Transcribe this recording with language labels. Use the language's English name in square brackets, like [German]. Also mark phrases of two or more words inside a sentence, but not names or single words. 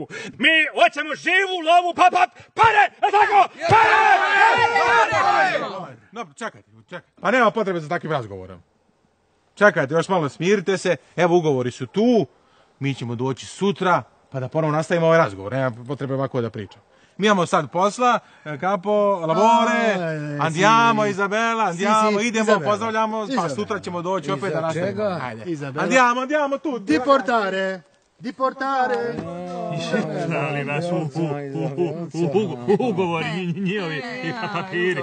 [Serbian] Mi hoćemo živu lovu, pare, tako? Pare! No, čekajte. Pa nema potrebe za takvim razgovorom. Čekajte, još malo smirite se, evo ugovori su tu, mi ćemo doći sutra, pa da ponovno nastavimo ovaj razgovor, nema potrebe ovako da pričam. Mi imamo sad posla, [Italian] capo, labore, andiamo, Izabela, andiamo, [Serbian] idemo, pozdravljamo, pa sutra ćemo doći opet da nastavimo. [Italian] Andiamo tu. Di portare. [Serbian] Šali vas ugovori njihovi i papiri.